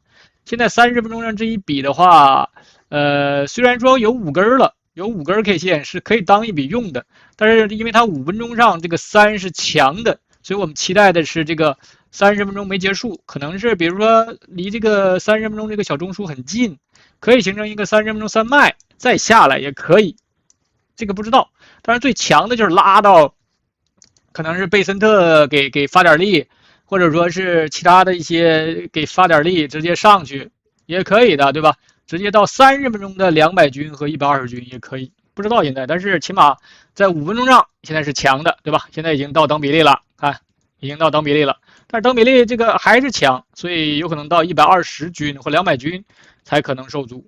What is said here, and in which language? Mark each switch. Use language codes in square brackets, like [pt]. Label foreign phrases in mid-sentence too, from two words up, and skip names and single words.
[zh] 現在30分鐘上這一筆的話，雖然說有5根了，有5根 K 線是可以當一筆用的，但是因為它5分鐘上這個3是強的，所以我們期待的是這個30分鐘沒結束，可能是比如說離這個30分鐘這個小中樞很近，可以形成一個30分鐘3賣，再下來也可以。這個不知道，但是最強的就是拉到，可能是貝森特給發點力，或者說是其他的一些給發點力，直接上去也可以的，對吧？直接到30分鐘的200均和120均也可以，不知道现在，但是起碼在5分鐘上现在是強的，對吧？現在已經到等比例了，看已经到等比例了，但是等比例这个还是强，所以有可能到120均或200均才可能受阻。